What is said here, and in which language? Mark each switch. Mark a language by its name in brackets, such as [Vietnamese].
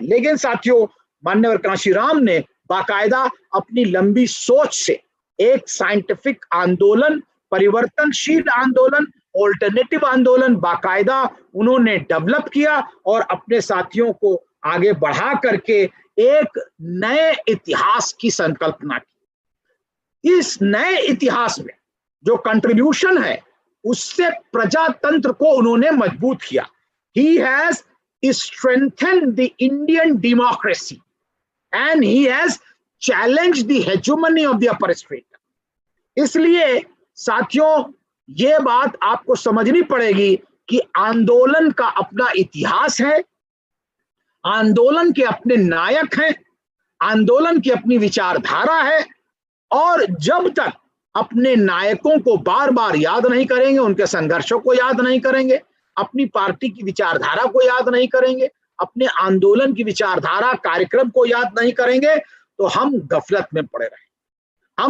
[Hindi] लेकिन साथियों मान्यवर कांशीराम ने बाकायदा अपनी लंबी सोच से एक साइंटिफिक आंदोलन, परिवर्तनशील आंदोलन, ऑल्टरनेटिव आंदोलन बाकायदा उन्होंने डेवलप किया और अपने साथियों को आगे बढ़ा करके एक नए इतिहास की संकल्पना की। इस नए इतिहास में जो कंट्रीब्यूशन है उससे प्रजातंत्र को उन्होंने मजबूत किया। [English] He has strengthened the Indian democracy and he has challenged the hegemony of the upper strata। [Hindi] इसलिए साथियों ये बात आपको समझनी पड़ेगी कि आंदोलन का अपना इतिहास है, आंदोलन के अपने नायक हैं, आंदोलन की अपनी विचारधारा है, और जब तक अपने नायकों को बार बार याद नहीं करेंगे, उनके संघर्षों को याद नहीं करेंगे, अपनी पार्टी की विचारधारा को याद नहीं करेंगे, अपने आंदोलन की विचारधारा कार्यक्रम को याद नहीं करेंगे, तो हम गफलत में पड़े रहेंगे।